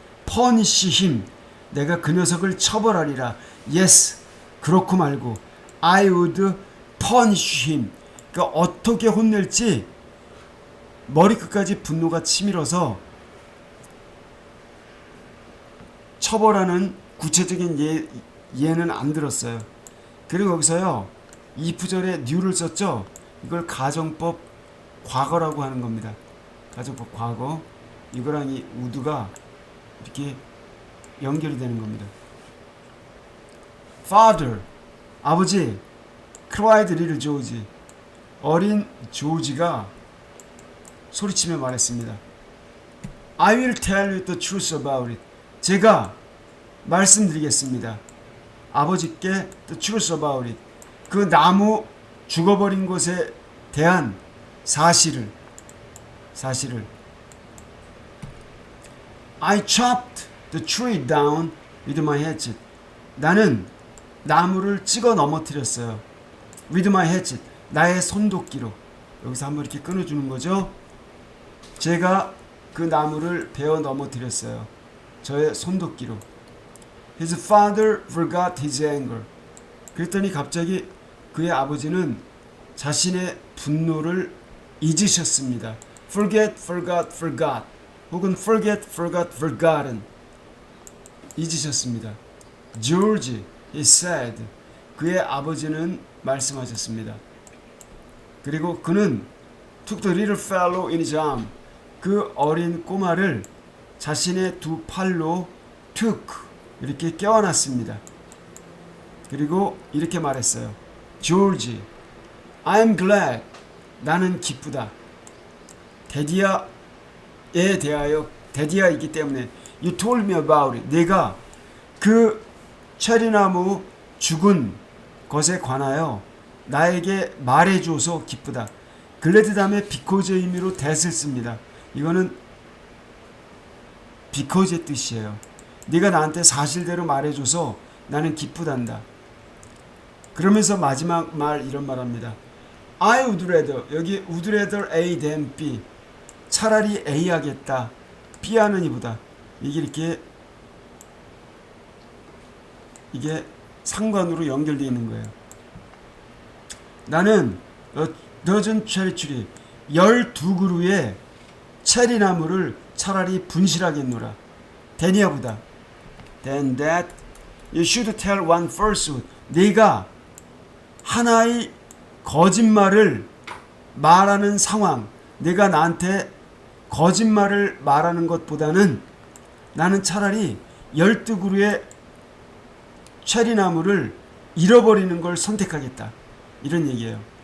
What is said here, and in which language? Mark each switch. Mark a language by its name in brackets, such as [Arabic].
[English] punish him, [Korean] 내가 그 녀석을 처벌하리라. [English] yes, [Korean] 그렇고 말고 [English] I would punish him. [Korean] 그러니까 어떻게 혼낼지 머리끝까지 분노가 치밀어서 처벌하는 구체적인 예는 안 들었어요. 그리고 여기서요, if절에 new를 썼죠. 이걸 가정법 과거라고 하는 겁니다. 가정법 과거. 이거랑 이 would가 이렇게 연결이 되는 겁니다. [English] Father, [Korean] 아버지. [English] cried little George, [Korean] 어린 조지가 소리치며 말했습니다. [English] I will tell you the truth about it. [Korean] 제가 말씀드리겠습니다. 아버지께 [English] the truth about it. [Korean] 그 나무 죽어버린 것에 대한 사실을. [English] I chopped the tree down with my hatchet. [Korean] 나는 나무를 찍어 넘어뜨렸어요. [English] with my hatchet. [Korean] 나의 손도끼로. 여기서 한번 이렇게 끊어주는 거죠. 제가 그 나무를 베어 넘어뜨렸어요. 저의 손도끼로. [English] His father forgot his anger. [Korean] 그랬더니 갑자기 그의 아버지는 자신의 분노를 잊으셨습니다. [English] forget, forgot. [Korean] 혹은 [English] forget, forgotten. [Korean] 잊으셨습니다. [English] George, he said. [Korean] 그의 아버지는 말씀하셨습니다. 그리고 그는 [English] took the little fellow in his arm. [Korean] 그 어린 꼬마를 자신의 두 팔로 took, 이렇게 껴안았습니다. 그리고 이렇게 말했어요. [English] George, I'm glad. [Korean] 나는 기쁘다. 데디아에 대하여, 데디아이기 때문에 [English] You told me about it. [Korean] 네가 그 체리나무 죽은 것에 관하여 나에게 말해줘서 기쁘다. 글래드 다음에 because 의미로 that을 씁니다. 이거는 because의 뜻이에요. 네가 나한테 사실대로 말해줘서 나는 기쁘단다. 그러면서 마지막 말 이런 말합니다. [English] I would rather, [Korean] 여기 [English] would rather A than B. [Korean] 차라리 A 하겠다. B 하는 이보다. 이게 상관으로 연결되어 있는 거예요. 나는 [English] dozen cherry tree [Korean] 12그루의 체리나무를 차라리 분실하겠노라. than이야보다. [English] than that you should tell one falsehood. [Korean] 네가 하나의 거짓말을 말하는 상황, 내가 나한테 거짓말을 말하는 것보다는 나는 차라리 12그루의 체리나무를 잃어버리는 걸 선택하겠다. 이런 얘기예요.